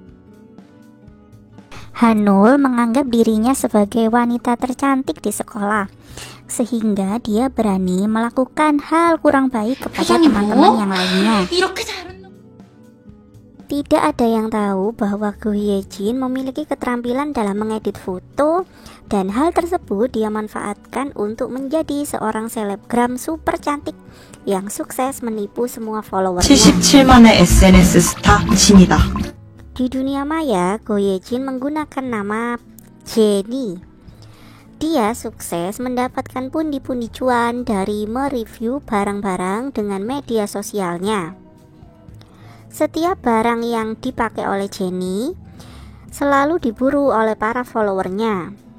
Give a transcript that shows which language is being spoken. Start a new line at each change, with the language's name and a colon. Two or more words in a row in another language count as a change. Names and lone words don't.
Indonesian: Hanul menganggap dirinya sebagai wanita tercantik di sekolah, sehingga dia berani melakukan hal kurang baik kepada teman-teman yang lainnya. Tidak ada yang tahu bahwa Go Hye-jin memiliki keterampilan dalam mengedit foto, dan hal tersebut dia manfaatkan untuk menjadi seorang selebgram super cantik yang sukses menipu semua followersnya.
Korean: 77만의 SNS 스타 신이다.
Indonesian: Di dunia maya, Go Hye-jin menggunakan nama Jenny. Dia sukses mendapatkan pundi-pundi cuan dari mereview barang-barang dengan media sosialnya. Setiap barang yang dipakai oleh Jenny selalu diburu oleh para followernya.